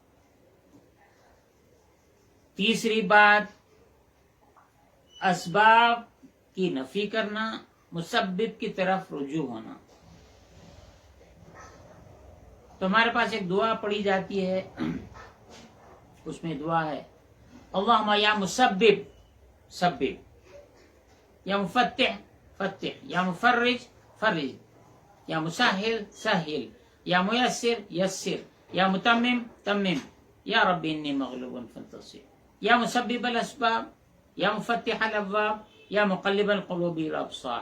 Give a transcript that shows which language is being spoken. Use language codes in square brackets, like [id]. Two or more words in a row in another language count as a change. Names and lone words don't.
[ur] تیسری بات، اسباب کی نفی کرنا، مسبب کی طرف رجوع ہونا. تو ہمارے پاس ایک دعا پڑھی جاتی ہے، اس میں دعا ہے [ar] اللہم یا مسبب سبب، یا مفتح فتح، یا مفرج فرج، یا مسہل سہل، یا میسر یسر، یا متمم تمم، یا رب انی مغلوب فانتصر، یا مسبب الاسباب، یا مفتح الابواب، یا مقلب القلوب والابصار.